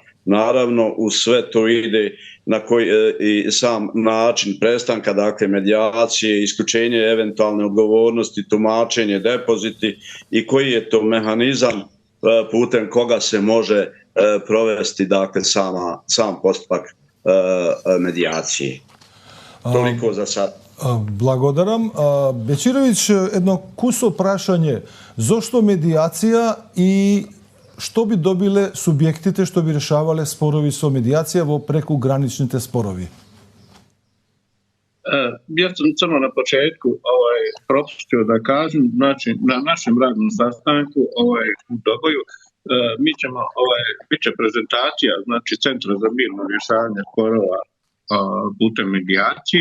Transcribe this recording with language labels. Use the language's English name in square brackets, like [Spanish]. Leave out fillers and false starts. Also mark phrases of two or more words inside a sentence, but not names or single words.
[Bosnian] Naravno, u sve to ide i sam način prestanka, dakle, medijacije, isključenje eventualne odgovornosti, tumačenje, depoziti i koji je to mehanizam putem koga se može provesti, dakle, sam postupak medijacije. Toliko za sad. [Macedonian] Благодарам. Бечирович, едно кусо прашање. Зошто медијација и што би добиле субјектите што би решавале спорови со медијација во прекуграничните спорови? [Bosnian] Ja sam samo na početku propustio da kažem, znači na našem radnom sastanku u Doboju mi ćemo, bit će prezentacija, znači Centra za mirno rješavanje sporova putem medijacije.